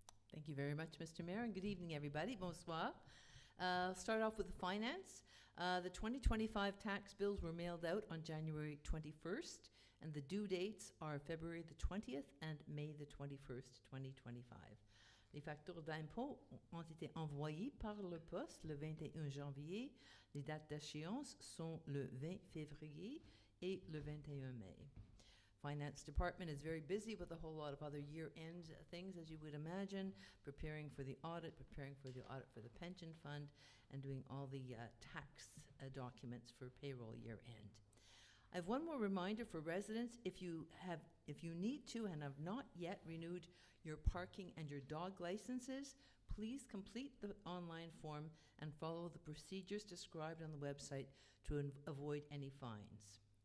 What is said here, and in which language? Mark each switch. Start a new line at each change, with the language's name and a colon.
English: Thank you very much, Mr. Mayor, and good evening, everybody. Bonsoir. Start off with the finance. The 2025 tax bills were mailed out on January 21st, and the due dates are February the 20th and May the 21st, 2025.
French: Les factures d'impôt ont été envoyées par le poste le 21 janvier. Les dates d'échéance sont le 20 février et le 21 mai.
English: Finance department is very busy with a whole lot of other year-end things, as you would imagine, preparing for the audit for the pension fund, and doing all the tax documents for payroll year-end. I have one more reminder for residents. If you need to and have not yet renewed your parking and your dog licenses, please complete the online form and follow the procedures described on the website to avoid any fines.